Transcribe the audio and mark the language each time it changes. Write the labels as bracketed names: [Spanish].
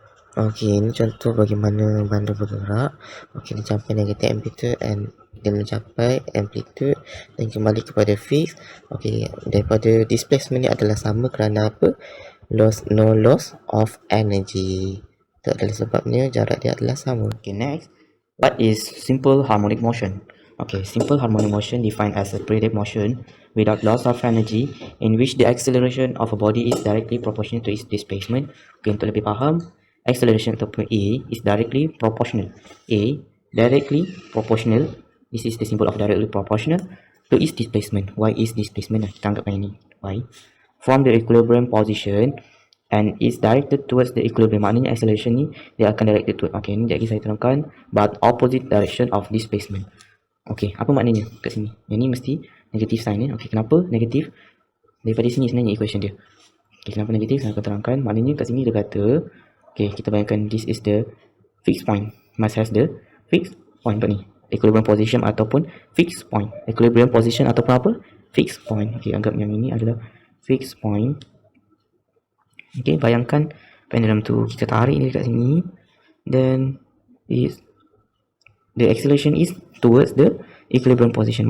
[Malay] Okay, ini contoh bagaimana bandul bergerak. Okay, dia capai [English] negative amplitude and [Malay] dia mencapai amplitude dan kembali kepada fixed. Okay, daripada displacement ni adalah sama kerana apa? [English] No loss of energy. [Malay] Itu adalah sebabnya jarak dia adalah sama. [English] Okay, next. What is simple harmonic motion? Okay, simple harmonic motion defined as a periodic motion without loss of energy in which the acceleration of a body is directly proportional to its displacement. Okay, [Malay] untuk lebih faham, [English] acceleration ataupun A is directly proportional. A directly proportional. This is the symbol of directly proportional to its displacement. Y is displacement. [Malay] Kita anggapkan ini Y. [English] From the equilibrium position and is directed towards the equilibrium. [Malay] Maknanya acceleration ni dia akan directed to. Okay, ni jadi saya terangkan, [English] but opposite direction of displacement. [Malay] Okay, apa maknanya kat sini? Yang ni mesti negatif sign ni. Okay, kenapa negatif? Daripada sini sebenarnya equation dia. Okay, kenapa negatif? Saya akan terangkan. Maknanya kat sini dia kata, okay, kita bayangkan [English] this is the fixed point. Must has the fixed point ni. Equilibrium position ataupun fixed point. Equilibrium position ataupun apa? Fixed point. [Malay] Okay, anggap yang ini adalah fixed point. Okay, bayangkan pendulum tu kita tarik ni dekat sini. [English] Then the acceleration is towards the equilibrium position.